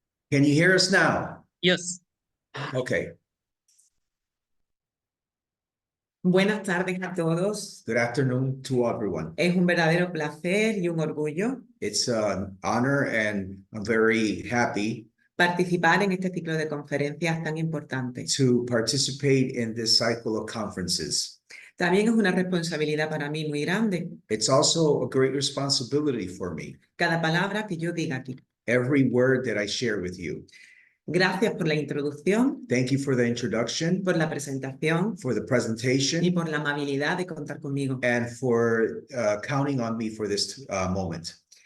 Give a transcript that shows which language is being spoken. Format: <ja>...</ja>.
<en>Can you hear us now? Yes. Okay.</en> <es>Buenas tardes a todos.</es> <en>Good afternoon to everyone.</en> <es>Es un verdadero placer y un orgullo</es> <en>It's an honor and I'm very happy</en> <es>participar en este ciclo de conferencias tan importantes.</es> <en>to participate in this cycle of conferences.</en> <es>También es una responsabilidad para mí muy grande.</es> <en>It's also a great responsibility for me.</en> <es>Cada palabra que yo diga aquí.</es> <en>Every word that I share with you.</en> <es>Gracias por la introducción,</es> <en>Thank you for the introduction,</en> <es>por la presentación</es> <en>for the</en> <es>y</es> <en>presentation,</en> <es>por la amabilidad de contar conmigo.</es> <en>and for counting on me for this moment.</en>